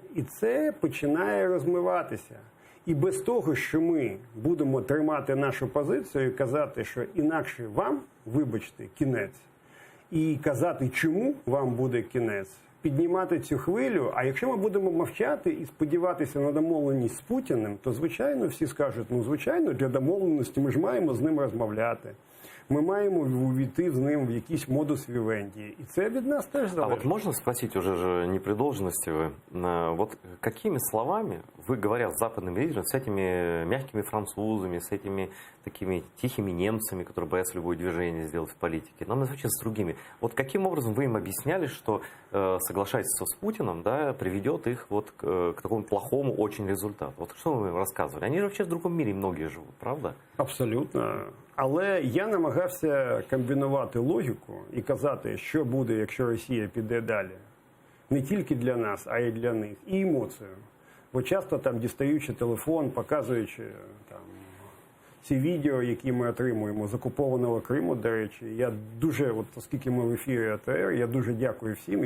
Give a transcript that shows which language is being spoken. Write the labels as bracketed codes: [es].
[uk] І це починає розмиватися. І без того, що ми будемо тримати нашу позицію і казати, що інакше вам, вибачте, кінець, і казати, чому вам буде кінець, піднімати цю хвилю, а якщо ми будемо мовчати і сподіватися на домовленість з Путіним, то, звичайно, всі скажуть, звичайно, для домовленості ми ж маємо з ним розмовляти. Мы маємо увійти з ним в якийсь модус вивенді. И це від нас теж залежить. [ru] А вот можно спросить уже же не при должности вы, вот какими словами вы, говоря с западными лидерами, с этими мягкими французами, с этими такими тихими немцами, которые боятся любое движение сделать в политике, но вообще с другими, вот каким образом вы им объясняли, что соглашательство с Путиным, да, приведет их вот к такому плохому очень результату? Вот что вы им рассказывали? Они же вообще в другом мире многие живут, правда? Абсолютно. [uk] Але я намагався комбінувати логіку і казати, що буде, якщо Росія піде далі. Не тільки для нас, а й для них. І емоцію. Бо часто там дістаючи телефон, показуючи там ці відео, які ми отримуємо з окупованого Криму, до речі, я дуже, оскільки ми в ефірі АТР, я дуже дякую всім.